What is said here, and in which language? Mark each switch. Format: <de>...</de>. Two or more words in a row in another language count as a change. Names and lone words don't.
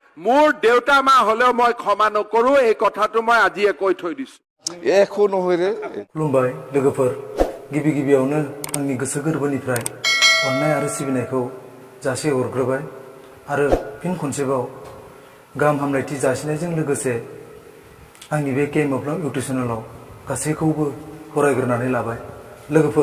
<as>মোৰ দেউতা মা হলেও মই ক্ষমা নকৰো এই কথাটো মই আজিয়ে কৈ থৈ দিছো একো নহয় रे</as> <brx>खुलुमबाय लोगोफोर गिबि गिबियावनो आंनि गोसो गोरबोनिफ्राय अननाय आरो सिबिनायखौ जासि हरग्रोबाय आरो फिन खनसेबाव गाहाम हामलायथि जासिनायजों लोगोसे आंनि बे के मोफ्लाम इउटुब चेनेलाव गासैखौबो फरायग्रोनानै लाबाय लोगोफोर</brx>